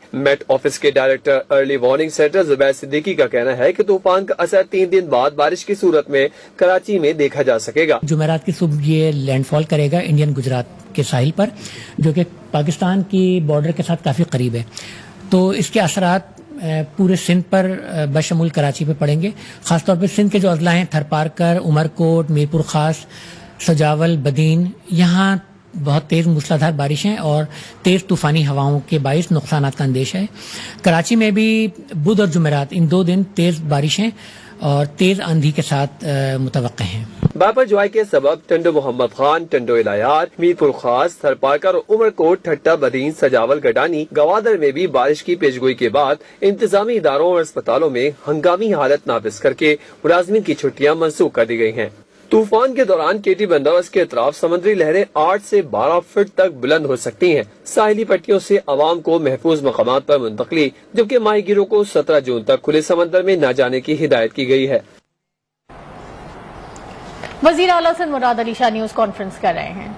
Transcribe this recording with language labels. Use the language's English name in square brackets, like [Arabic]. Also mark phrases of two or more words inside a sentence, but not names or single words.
[Urdu] میٹ آفس کے ڈائریکٹر ارلی وارننگ سینٹر زبیر صدیقی کا کہنا ہے کہ طوفان کا اثر 3 دن بعد بارش کی صورت میں کراچی میں دیکھا جا سکے گا. جمعرات کی صبح یہ لینڈ فال کرے گا انڈین گجرات کے ساحل پر، جو کہ پاکستان کی بارڈر کے ساتھ کافی قریب ہے. تو اس کے اثرات پورے سندھ پر بشمول کراچی پہ پڑیں گے. خاص طور پر سندھ کے جو اضلاع ہیں تھرپارکر، عمرکوٹ، میرپور خاص، سجاول، بدین, یہاں بہت تیز موسلادھار بارشیں اور تیز طوفانی ہواؤں کے باعث نقصانات کا اندیشہ ہے. کراچی میں بھی بدھ اور جمعرات ان 2 دن تیز بارشیں اور تیز آندھی کے ساتھ متوقع ہیں. بپرجوائے کے سبب ٹنڈو محمد خان، ٹنڈو الہ یار، میرپور خاص، تھرپارکر اور عمرکوٹ، ٹھٹھہ، بدین، سجاول، گڈانی، گوادر میں بھی بارش کی پیشگوئی کے بعد انتظامی اداروں اور اسپتالوں میں ہنگامی حالت نافذ کر کے ملازمین کی چھٹیاں منسوخ کر دی گئی ہیں. طوفان کے دوران کیٹی بندرگاہ کے اطراف سمندری لہریں 8 سے 12 فٹ تک بلند ہو سکتی ہیں۔ ساحلی پٹیوں سے عوام کو محفوظ مقامات پر منتقلی، جبکہ ماہی گیروں کو 17 جون تک کھلے سمندر میں نہ جانے کی ہدایت کی گئی ہے۔ وزیر اعلیٰ سندھ مراد علی شاہ نیوز کانفرنس کر رہے ہیں۔